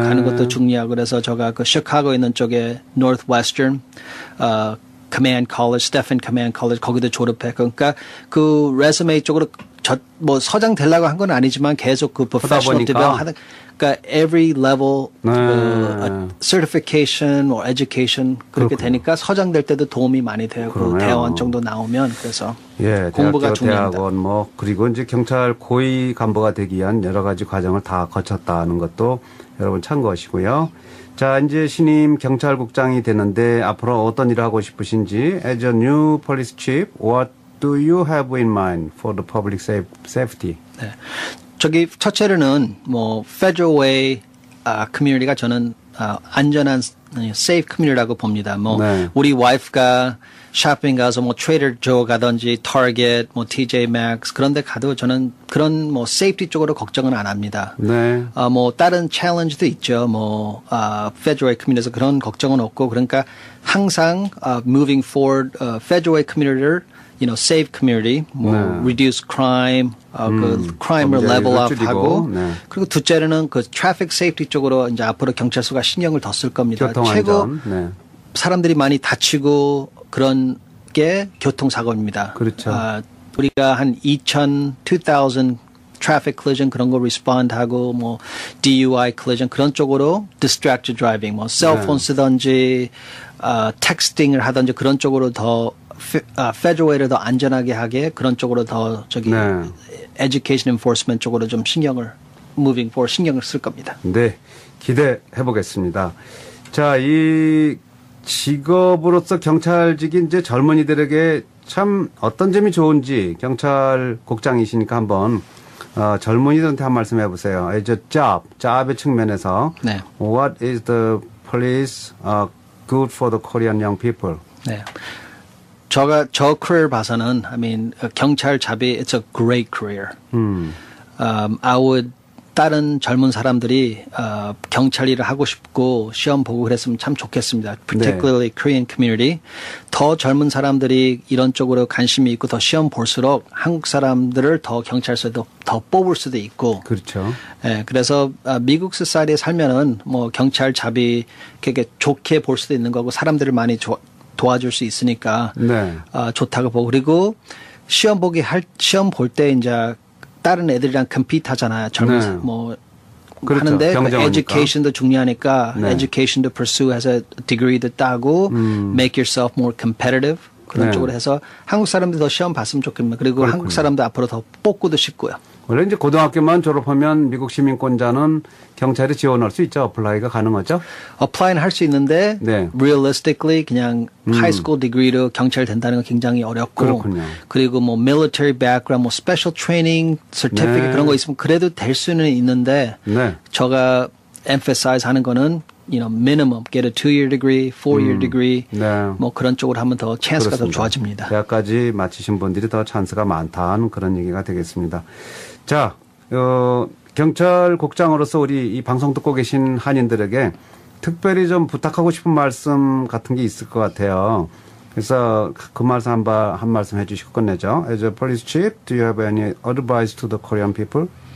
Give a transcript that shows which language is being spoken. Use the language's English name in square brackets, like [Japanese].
[Korean] 가는 것도 중요하고 그래서 제가 그 시카고에 있는 쪽에 Northwestern Command College, Stephen Command College 거기도 졸업했고 그러니까 그 레sume 쪽으로 뭐 서장 되려고 한 건 아니지만 계속 그 professional development 하다 그러니까 [English] every level certification or education [Korean] 그렇게 그렇군요. 되니까 서장 될 때도 도움이 많이 되고 그러네요. 대학원 정도 나오면 그래서 예, 공부가 중요합니다. 대학원 뭐 그리고 이제 경찰 고위 간부가 되기 위한 여러 가지 과정을 다 거쳤다는 것도 여러분 참고하시고요. 자, 이제 신임 경찰국장이 되는데 앞으로 어떤 일을 하고 싶으신지 [English] as a new police chief, what do you have in mind for the public safety? [Korean] 네. 저기 첫째로는 뭐 Federal Way community가 저는 안전한 safe community라고 봅니다. 뭐 네. 우리 와이프가 쇼핑 가서 뭐 Trader Joe 가든지 Target, 뭐 TJ Maxx 그런 데 가도 저는 그런 뭐 safety 쪽으로 걱정은 안 합니다. 네. 뭐 다른 challenge도 있죠. 뭐 Federal Way community에서 그런 걱정은 없고 그러니까 항상 moving forward Federal Way community를 [English] you know, save community, [Korean] 뭐 네. [English] reduce crime, [Korean] 그 crime을 [English] level up 하고 [Korean] 네. 그리고 둘째로는 그 traffic safety 쪽으로 이제 앞으로 경찰서가 신경을 더 쓸 겁니다. 최고 네. 사람들이 많이 다치고 그런 게 교통사고입니다. 그렇죠. 우리가 한 2000 traffic collision 그런 거 respond 하고 뭐 DUI collision 그런 쪽으로 distracted driving, 뭐 셀폰 네. 쓰든지 texting을 하든지 그런 쪽으로 더 Federal Way를 더 안전하게 하게 그런 쪽으로 더 저기 네. Education Enforcement 쪽으로 좀 신경을 moving forward 신경을 쓸 겁니다. 네, 기대해 보겠습니다. 자, 이 직업으로서 경찰직인 이제 젊은이들에게 참 어떤 점이 좋은지 경찰국장이시니까 한번 젊은이들한테 한 말씀 해보세요. As a job, job의 측면에서 네. [English] What is the police good for the Korean young people? [Korean] 네. 저 career 봐서는, [English] I mean, [Korean] 경찰 잡이, [English] it's a great career. I would, [Korean] 다른 젊은 사람들이, 경찰 일을 하고 싶고, 시험 보고 그랬으면 참 좋겠습니다. [English] Particularly [Korean] 네. [English] Korean community. [Korean] 더 젊은 사람들이 이런 쪽으로 관심이 있고, 더 시험 볼수록 한국 사람들을 더 경찰서에 더 뽑을 수도 있고. 그렇죠. 예, 그래서, 미국 society에 살면은, 뭐, 경찰 잡이, 되게 좋게 볼 수도 있는 거고, 사람들을 많이 도와줄 수 있으니까 네. 좋다고 보고 그리고 시험 볼 때 이제 다른 애들이랑 compete 하잖아요. 젊은 네. 뭐 그렇죠. 하는데 경쟁하니까. education도 중요하니까 네. [English] education도 pursue 해서 degree도 [Korean] 따고 [English] make yourself more competitive 그런 [Korean] 네. 쪽으로 해서 한국 사람들 더 시험 봤으면 좋겠네요. 그리고 그렇군요. 한국 사람도 앞으로 더 뽑고도 싶고요. 원래 이제 고등학교만 졸업하면 미국 시민권자는 경찰에 지원할 수 있죠. 어플라이가 가능하죠? 어플라이는 할 수 있는데 네. realistically 그냥 high school degree로 경찰 된다는 건 굉장히 어렵고 그렇군요. 그리고 뭐 military background, 뭐 special training certificate 네. 그런 거 있으면 그래도 될 수는 있는데 네. 제가 emphasize 하는 거는 [English] you know, minimum get a 2-year degree, 4-year degree [Korean] 네. 뭐 그런 쪽으로 하면 더 찬스가 더 좋아집니다. 대학까지 마치신 분들이 더 찬스가 많다는 그런 얘기가 되겠습니다. 자, 경찰국장으로서 우리 이 방송 듣고 계신 한인들에게 특별히 좀 부탁하고 싶은 말씀 같은 게 있을 것 같아요. 그래서 그 말씀 한 말씀 해주시고 끝내죠. [English] As a police chief, do you have any advice to the Korean people?